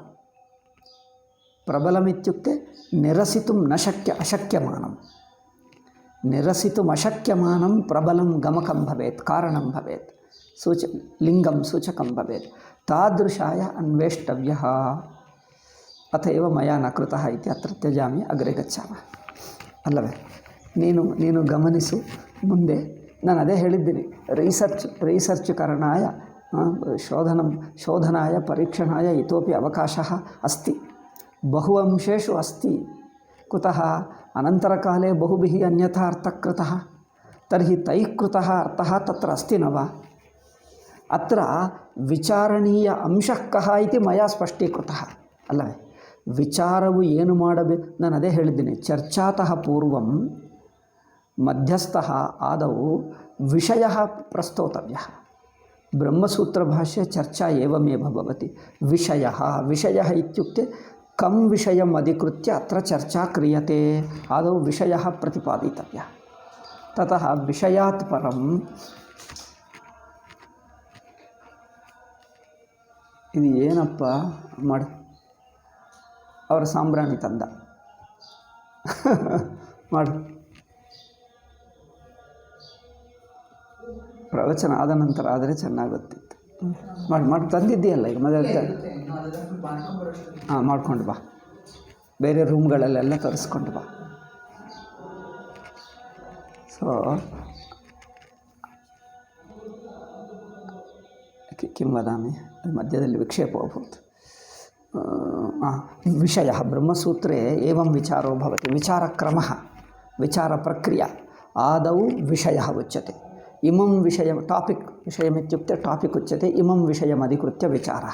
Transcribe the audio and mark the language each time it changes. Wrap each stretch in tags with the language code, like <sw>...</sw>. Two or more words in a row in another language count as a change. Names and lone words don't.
<sa>प्रबलमित्युक्ते निरसितुं न अशक्यमानं, निरसितुम् अशक्यमानं प्रबलं गमकं भवेत्, कारणं भवेत्, लिङ्गं सूचकं भवेत्। तादृशाय अन्वेष्टव्यः। अत एव मया न कृतः इति अत्र त्यजामि, अग्रे गच्छामः ಅಲ್ಲವೇ?</sa> <kn>ನೀನು ಗಮನಿಸು ಮುಂದೆ. ನಾನು ಅದೇ ಹೇಳಿದ್ದೀನಿ, ರಿಸರ್ಚ್</kn> <sa>ಕರಣಾಯ ಶೋಧನಾಯ ಪರೀಕ್ಷಣಾಯ ಇತೋಪಿ ಅವಕಾಶः अस्ति, बहु अंशेषु अस्ति। कुतः? अनन्तरकाले बहुभिः अन्यथा अर्थः कृतः, तर्हि तैः कृतः अर्थः तत्र अस्ति न वा? अत्र विचारणीय अंशः कः इति मया स्पष्टीकृतः ಅಲ್ಲವೇ?</sa> <kn>ವಿಚಾರವು ಏನು ಮಾಡಬೇಕು, ನಾನು ಅದೇ ಹೇಳಿದ್ದೀನಿ,</kn> <sa>ಚರ್ಚಾತಃ ಪೂರ್ವಂ ಮಧ್ಯಸ್ಥಃ ಆದೌ ವಿಷಯಃ ಪ್ರಸ್ತೋತವ್ಯಃ. ಬ್ರಹ್ಮಸೂತ್ರಭಾಷ್ಯ ಚರ್ಚಾ ಏವಮೇವ ಭವತಿ. ವಿಷಯಃ ಇತ್ಯುಕ್ತೆ ಕಂ ವಿಷಯಂ ಅಧಿಕೃತ್ಯ ಅತ್ರ ಚರ್ಚಾ ಕ್ರಿಯತೆ. ಆದೌ ವಿಷಯಃ ಪ್ರತಿಪಾದಿತವ್ಯಃ. ತತಃ ವಿಷಯಾತ್ ಪರಂ</sa> <kn>ಇದು ಏನಪ್ಪ ಮಾಡು, ಅವರ ಸಾಂಬ್ರಾಣಿ ತಂದ ಮಾಡು. ಪ್ರವಚನ ಆದ ನಂತರ ಆದರೆ ಚೆನ್ನಾಗುತ್ತಿತ್ತು. ಮಾಡಿ ತಂದಿದ್ದೀಯಲ್ಲ ಈಗ ಮೊದಲು. ಹಾಂ, ಮಾಡ್ಕೊಂಡು ಬಾ, ಬೇರೆ ರೂಮ್ಗಳಲ್ಲೆಲ್ಲ ತರಿಸ್ಕೊಂಡು ಬಾ.</kn> <sa>सो किं वदामि, मध्यದಲ್ಲಿ विक्षेपो अभूत्। विषयः ब्रह्मसूत्रे एवं विचारो भवति। विचारक्रमः, विचारप्रक्रिया। आदौ विषयः उच्यते, इमं विषयं टापिक्, विषयमित्युक्ते टापिक् उच्यते, इमं विषयमधिकृत्य विचारः।</sa>